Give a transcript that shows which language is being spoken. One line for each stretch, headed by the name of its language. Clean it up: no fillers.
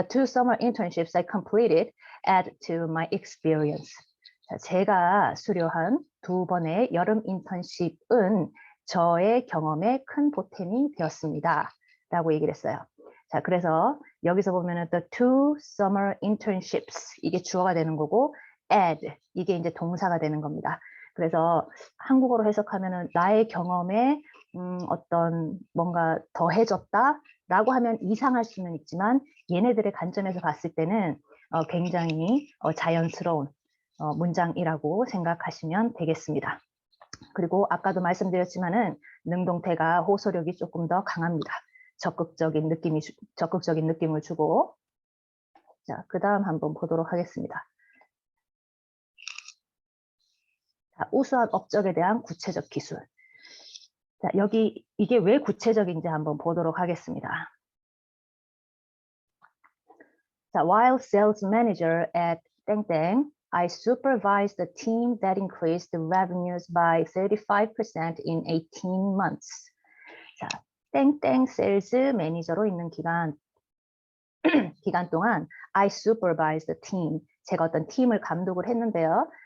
English: The two summer internships I completed add to my experience.
Korean: 자, 제가 수료한 두 번의 여름 인턴십은 저의 경험에 큰 보탬이 되었습니다. 라고 얘기를 했어요. 자, 그래서 여기서 보면은
English: the two summer internships
Korean: 이게 주어가 되는 거고 add 이게 이제 동사가 되는 겁니다. 그래서 한국어로 해석하면은 나의 경험에 어떤 뭔가 더해졌다라고 하면 이상할 수는 있지만 얘네들의 관점에서 봤을 때는 굉장히 자연스러운 문장이라고 생각하시면 되겠습니다. 그리고 아까도 말씀드렸지만은 능동태가 호소력이 조금 더 강합니다. 적극적인 느낌을 주고. 자, 그 다음 한번 보도록 하겠습니다. 자, 우수한 업적에 대한 구체적 기술. 자, 여기 이게 왜 구체적인지 한번 보도록 하겠습니다.
English: 자, while sales manager at 땡땡, I supervised the team that increased the revenues by 35% in 18 months.
Korean: 자, 땡땡 세일즈 매니저로 있는 기간 동안
English: I supervised the team.
Korean: 제가 어떤 팀을 감독을 했는데요.